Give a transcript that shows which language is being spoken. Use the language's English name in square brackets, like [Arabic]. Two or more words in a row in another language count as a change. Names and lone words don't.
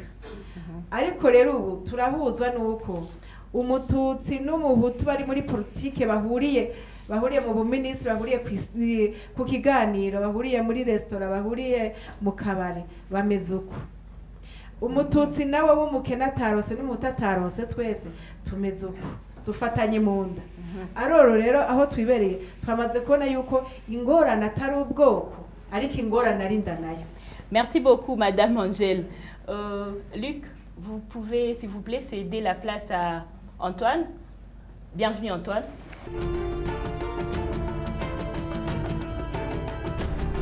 [Rundi] Ariko rero ubu turahuzwa nuko umututsi n'umuhutu bari muri politike bahuriye mu buminisitiri, bahuriye ku kiganiro, bahuriye muri resitora, bahuriye mu kabari, bameze uko. Umututsi nawe w'umukene atarose n'umuhutu atarose, twese tumeze uko, dufatanye mu nda. Aroro rero aho twibereye twamaze kubona yuko ingorane atari ubwoko ariko ingorane ari inda nayo. [French] Merci beaucoup Madame Angèle. Luc, vous pouvez s'il vous plaît céder la place à Antoine. Bienvenue Antoine.